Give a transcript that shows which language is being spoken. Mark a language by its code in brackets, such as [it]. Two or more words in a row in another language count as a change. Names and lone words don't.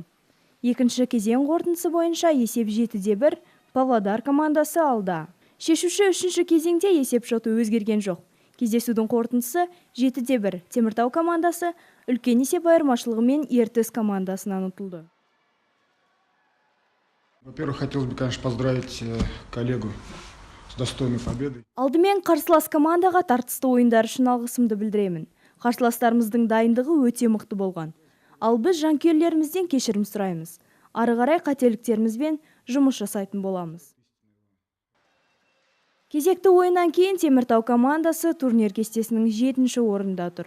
[kk] Екінші кезең қорытындысы бойынша есеп 7-1 Павлодар командасы алда. Шешуші үшінші кезеңде есеп шоты өзгерген жоқ. Кездесудің қорытындысы 7-1 Теміртау командасы үлкен есеп айырмашылығымен Ертіс командасынан ұтылды. [ru] Во-первых, хотелось бы, конечно, поздравить коллегу с достойной победой. [kk] Алдымен қарсылас командаға тартысты ойындар үшін алғысымды білдіремін. Қарсыластарымыздың дайындығы өте мықты болған. Ал біз жанкүйерлерімізден кешірім сұраймыз. Ары қарай қателіктерімізбен жұмыс жасайтын боламыз. Кезекті ойыннан кейін Теміртау командасы турнир кестесінің 7-ші орында тұр.